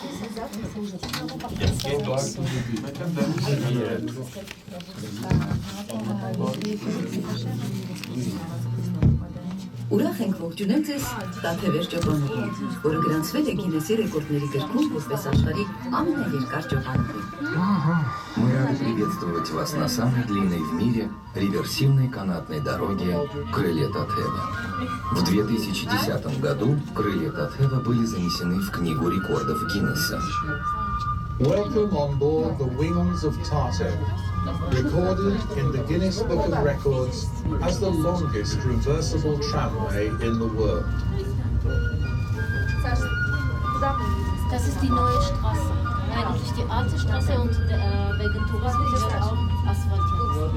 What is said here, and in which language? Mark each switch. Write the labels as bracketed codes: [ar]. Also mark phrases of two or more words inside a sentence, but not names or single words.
[hy] Ուրախ ենք ողջունել ձեզ Տաթևեր ճոպանուղին, որը գրանցվել է Գինեսի ռեկորդների գրքում որպես աշխարհի ամենաերկար ճոպանուղին։ [ru] Мы рады приветствовать вас на самой длинной в мире реверсивной канатной дороге Крылья Татхева. В 2010 году Крылья Татхева были занесены в Книгу рекордов Гиннесса. [en] Welcome on board the Wings of Tartev, recorded in the Guinness Book of Records as the longest reversible tramway in the world. [de] Das ist die neue Straße. Eigentlich die alte Straße und wegen Tourismus wird auch asphaltiert.